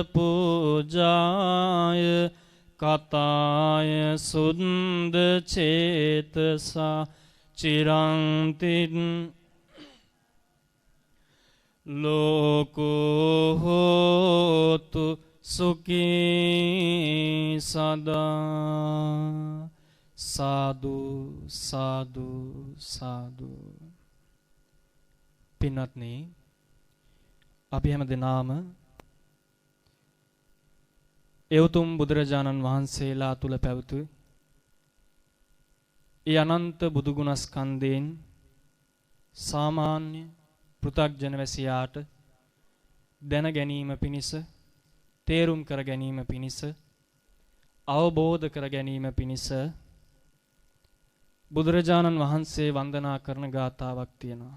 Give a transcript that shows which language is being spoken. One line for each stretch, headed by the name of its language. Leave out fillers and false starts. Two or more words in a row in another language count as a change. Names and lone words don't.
Pali: පූජාය කතාය සුද්ද චේතසා චිරන්තින් ලෝකෝ හෝතු සුඛී සදා සාදු සාදු සාදු.
Sinhala: පින්වත්නි, අපි හැම දෙනාම ඒ උතුම් බුදුරජාණන් වහන්සේලා තුල පැවතු ඒ අනන්ත බුදු ගුණස්කන්ධයෙන් සාමාන්‍ය පෘථග්ජන වැසියාට දැන ගැනීම පිණිස, තේරුම් කර ගැනීම පිණිස, අවබෝධ කර ගැනීම පිණිස බුදුරජාණන් වහන්සේ වන්දනා කරන ගාථාවක් තියෙනවා.